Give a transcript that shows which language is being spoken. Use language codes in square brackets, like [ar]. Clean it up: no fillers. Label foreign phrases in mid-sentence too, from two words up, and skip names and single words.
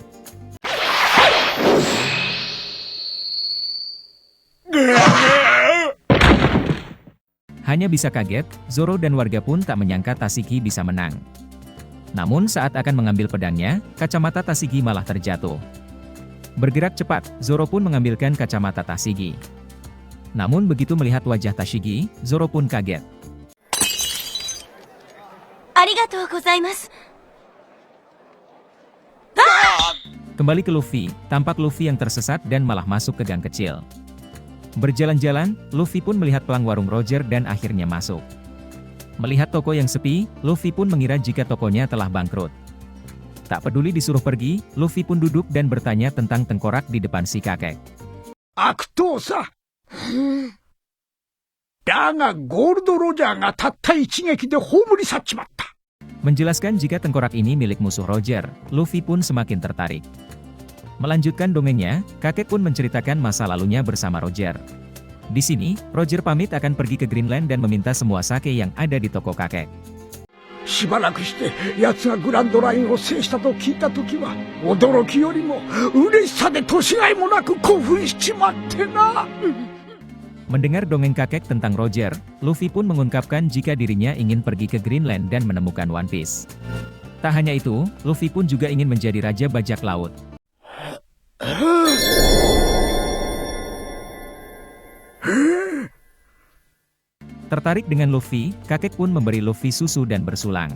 [id] Hanya bisa kaget, Zoro dan warga pun tak menyangka Tashigi bisa menang. Namun saat akan mengambil pedangnya, kacamata Tashigi malah terjatuh. Bergerak cepat, Zoro pun mengambilkan kacamata Tashigi. Namun begitu melihat wajah Tashigi, Zoro pun kaget. [ja] ありがとう ございます. [id] Kembali ke Luffy, tampak Luffy yang tersesat dan malah masuk ke gang kecil. Berjalan-jalan, Luffy pun melihat pelang warung Roger dan akhirnya masuk. Melihat toko yang sepi, Luffy pun mengira jika tokonya telah bangkrut. Tak peduli disuruh pergi, Luffy pun duduk dan bertanya tentang tengkorak di depan si kakek. Akuto-sa. [ja] だが Gold Roger が たった 一撃 で 葬り 去っちまった. [id] Menjelaskan jika tengkorak ini milik musuh Roger, Luffy pun semakin tertarik. Melanjutkan dongengnya, kakek pun menceritakan masa lalunya bersama Roger. Di sini, Roger pamit akan pergi ke Greenland dan meminta semua sake yang ada di toko kakek. [ja] しばらくして奴がグランドラインを制したと聞いた時は驚きよりも嬉しさで年がいもなく興奮しちまってな。 [id] Mendengar dongeng kakek tentang Roger, Luffy pun mengungkapkan jika dirinya ingin pergi ke Greenland dan menemukan One Piece. Tak hanya itu, Luffy pun juga ingin menjadi raja bajak laut. Tertarik dengan Luffy, kakek pun memberi Luffy susu dan bersulang.